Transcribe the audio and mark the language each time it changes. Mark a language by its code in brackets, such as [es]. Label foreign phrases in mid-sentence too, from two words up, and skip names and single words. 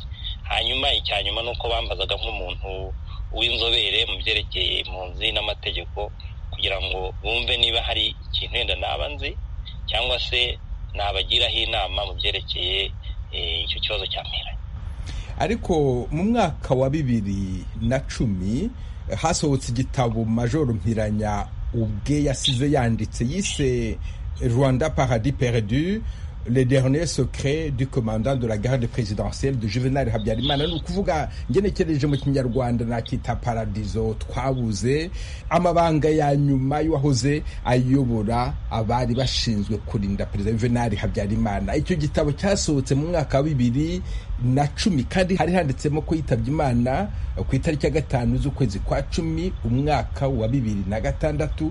[rw] Hanyuma icyanyuma nuko bambazaga nk'umuntu w'inzobere mu byerekeye impunzi n'amategeko, kugira ngo bumve niba hari ikintu wenda naba nzi cyangwa se nabagiraho inama mu byerekeye icyo kibazo cya Mpiranya. Ariko mu mwaka wa 2010 hasohotse igitabo Major Mpiranya ubwe yasize yanditse, yise Rwanda Paradis Perdu, les derniers secrets du commandant de la garde présidentielle de Juvenal Habyarimana. Ni ukuvuga ngenekereje mu Kinyarwanda nakita paradizo twabuze, amabanga ya nyuma y'uwahoze ayobora abari bashinzwe kurinda perezida Juvenal Habyarimana. Icyo gitabo cyasohotse mu mwaka wa 2010 kandi hari handitsemo ko yitabye Imana ku itariki ya 5 z'ukwezi kwa 10 umwaka wa 2006.